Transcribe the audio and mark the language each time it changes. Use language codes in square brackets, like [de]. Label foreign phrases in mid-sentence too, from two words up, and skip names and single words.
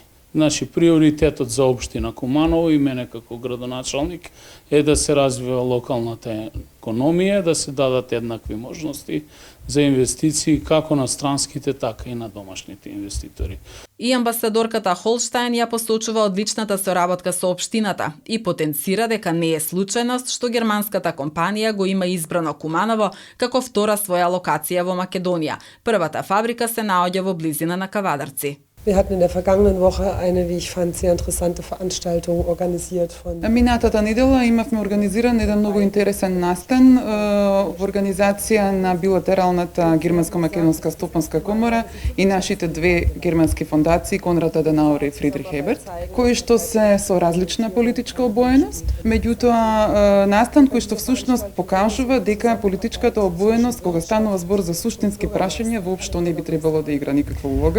[mk] Значи, приоритетот за општина Куманово и мене како градоначалник е да се развива локалната економија, да се дадат еднакви можности за инвестиции како на странските, така и на домашните инвеститори. И амбасадорката Холштајн ја посочува одличната соработка со општината и потенцира дека не е случајност што германската компанија го има избрано Куманово како втора своја локација во Македонија. Првата фабрика се наоѓа во близина на Кавадарци. [de] Wir hatten in der vergangenen Woche eine, wie ich fand, sehr interessante Veranstaltung organisiert von... [mk] Минатата недела имавме организиран еден многу интересен настан во организација на билатералната германско-македонска стопанска комора и нашите две германски фондации Конрад Аденауер и Фридрих Еберт, кои што се со различна политичка обоеност, меѓутоа настан кој што всушност покажува дека политичката обоеност кога станува збор за суштински прашања воопшто не би требало да игра никаква улога.